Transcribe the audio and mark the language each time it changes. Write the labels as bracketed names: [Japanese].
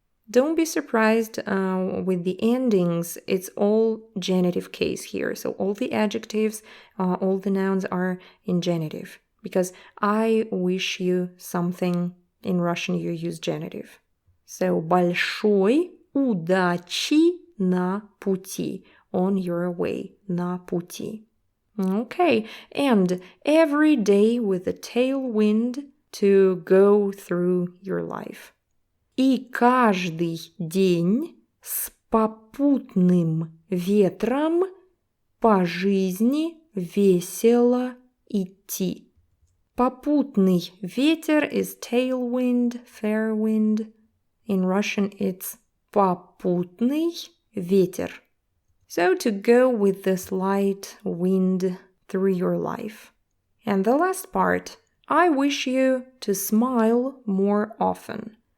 [English] Don't be surprised with the endings. It's all genitive case here. So all the adjectives, all the nouns are in genitive. Because I wish you something, in Russian you use genitive. [Russian] So большой удачи на пути. [English] On your way. [Russian] На пути. [English] Okay, and every day with a tailwind to go through your life. [Russian] И каждый день с попутным ветром по жизни весело идти. [English] Попутный ветер is tailwind, fair wind. In Russian it's попутный ветер. So to go with this light wind through your life. And the last part, I wish you to smile more often.